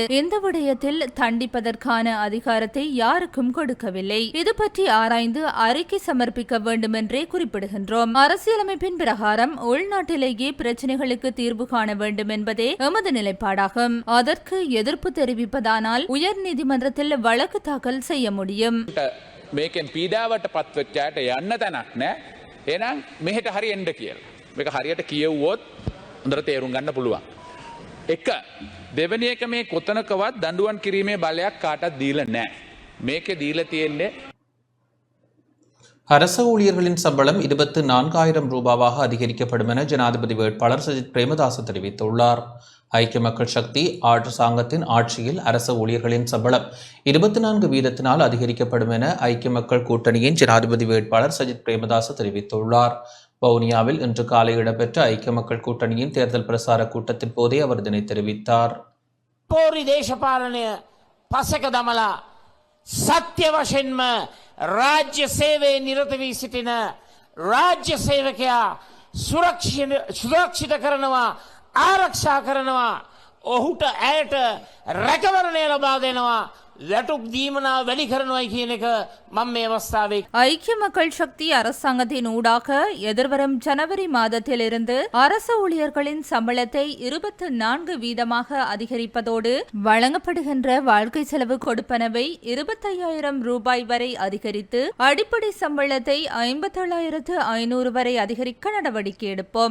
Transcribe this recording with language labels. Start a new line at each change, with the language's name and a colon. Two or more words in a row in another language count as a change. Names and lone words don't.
Tamil: இந்த விடயத்தில் தண்டிப்பதற்கான அதிகாரத்தை யாருக்கும் கொடுக்கவில்லை. இது பற்றி ஆராய்ந்து அறிக்கை சமர்ப்பிக்க வேண்டும் என்றே குறிப்பிடுகின்றோம். அரசியலமைப்பின் பிரகாரம் உள்நாட்டிலேயே பிரச்சனைகளுக்கு தீர்வு காண வேண்டும் என்பதே எமது நிலைப்பாடாகும். அதற்கு எதிர்ப்பு தெரிவிப்பதானால் உயர் நீதிமன்றத்தில் வழக்கு தாக்கல் செய்ய முடியும்.
Sinhala: මේකෙන් පීඩාවට පත්වෙච්චාට යන්න තැනක් නෑ. එහෙනම් මෙහෙට හරි එන්න කියලා. මේක හරියට කියවුවොත් හොඳට තේරුම් ගන්න පුළුවන්. එක දෙවෙනි එක මේ කොතනකවත් දඬුවම් කිරීමේ බලයක් කාටවත් දීලා නැහැ. මේකේ දීලා තියෙන්නේ
Tamil: அரசு ஊழியர்களின் சம்பளம் 24,000 ரூபாவாக அதிகரிக்கப்படும் என ஜனாதிபதி வேட்பாளர் சஜித் பிரேமதாச தெரிவித்துள்ளார். ஐக்கிய மக்கள் சக்தி அரசாங்கத்தின் ஆட்சியில் அரசு ஊழியர்களின் சம்பளம் 24% அதிகரிக்கப்படும் என ஐக்கிய மக்கள் கூட்டணியின் ஜனாதிபதி வேட்பாளர் சஜித் பிரேமதாச தெரிவித்துள்ளார். வவுனியாவில் இன்று காலை இடம்பெற்ற ஐக்கிய மக்கள் கூட்டணியின் தேர்தல் பிரசார கூட்டத்தின் போதே அவர் இதனை தெரிவித்தார்.
Sinhala: පෝරි දේශපාලනය පසක දමලා සත්‍ය වශයෙන්ම රාජ්‍ය සේවයේ නිරත වී සිටින රාජ්‍ය සේවකයා සුරක්ෂිත කරනවා, ආරක්ෂා කරනවා, ඔහුට ඇයට රැකවරණය ලබා දෙනවා, වැටුප් දීමනාව වැඩි කරනවායි කියන එක මම මේ අවස්ථාවේ
Tamil: ஐக்கிய மக்கள் சக்தி அரசாங்கத்தின் ஊடாக எதிர்வரும் ஜனவரி மாதத்திலிருந்து அரசு ஊழியர்களின் சம்பளத்தை 24% அதிகரிப்பதோடு வழங்கப்படுகின்ற வாழ்க்கை செலவு கொடுப்பனவை 25,000 ரூபாய் வரை அதிகரித்து அடிப்படை சம்பளத்தை 57,500 வரை அதிகரிக்க நடவடிக்கை எடுப்போம்.